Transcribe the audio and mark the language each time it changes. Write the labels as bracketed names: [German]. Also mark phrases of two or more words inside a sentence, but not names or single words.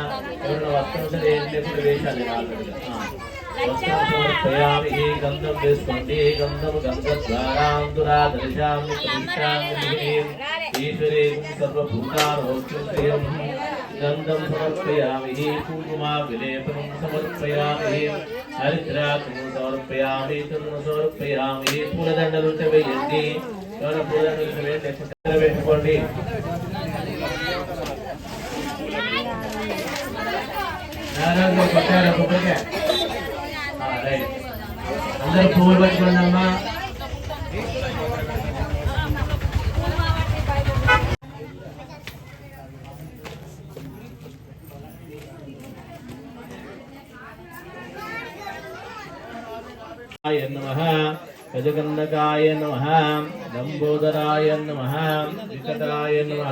[Sanskrit] समर्पयामि गन्धं विस्पन्दे गन्धं गन्धद्वारां दुरादर्शामि प्रतिष्ठामि ईश्वरे सर्वभूतानोऽस्त्रियं गन्धं समर्पयामि कुङ्कुमाविलेपनं समर्पयामि हरिद्राक्षं समर्पयामि चन्दनं समर्पयामि [Telugu] పూలదండలు వేయండి ఎవరైనా పూలదండలు వేయండి పెట్టుకోండి అందరూ పువ్వులు పట్టుకోండి అమ్మా [Sanskrit] नमः गजकन्नकाय नमः लंबोदराय नमः विकटाय नमः